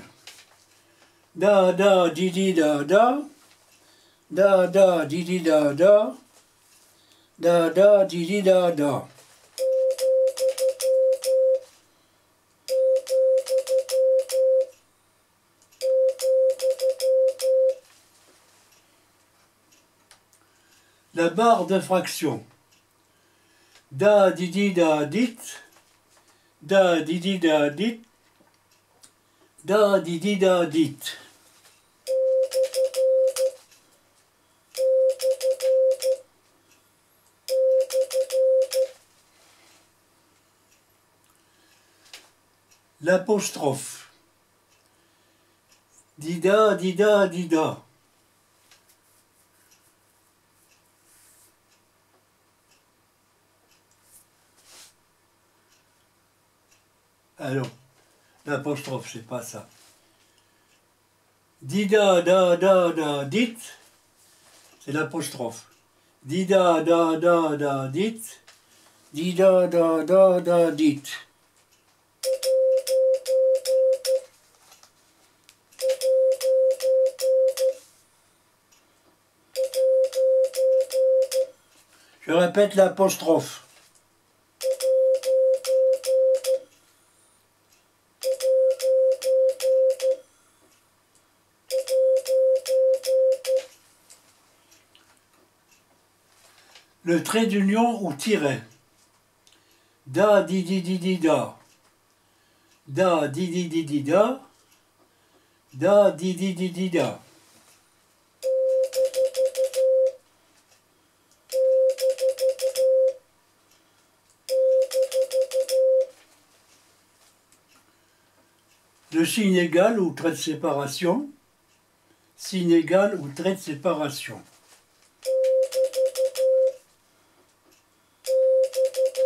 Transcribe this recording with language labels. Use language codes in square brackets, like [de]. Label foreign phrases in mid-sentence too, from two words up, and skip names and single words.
[fr] Da, da, didi, da, da. Da, da, didi, da, da. Da, da, didi, da, da. La barre de fraction. Da, didi, da, dit. Da, didi, da, dit. Da, didi, da, dit. L'apostrophe. Dida, dida, dida. Alors, l'apostrophe, c'est pas ça. Dida, da, da, da, dit, c'est l'apostrophe. Dida, da, da, da, dit. Dida, da, da, da, dit. Je répète l'apostrophe. Le trait d'union ou tiret. Da, di, di, di, di, da. Da, di, di, di, di, da. Da, di, di, di, di, da. Le signe égal ou trait de séparation. Signe égal ou trait de séparation.